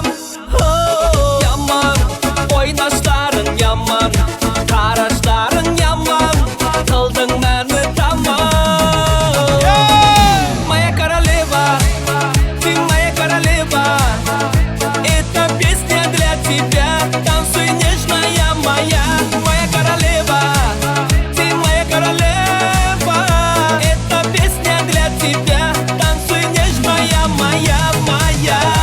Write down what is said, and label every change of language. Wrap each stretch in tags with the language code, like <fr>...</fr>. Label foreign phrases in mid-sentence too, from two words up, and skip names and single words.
<tr>Yaman, oynaşların yaman, taraşların yaman, kıldın beni tamam.</tr> <ru>Моя королева, ты моя королева. Эта песня для тебя. Танцуй, нежная моя. Моя королева, ты моя королева. Эта песня для тебя. Танцуй, нежная моя, моя.</ru>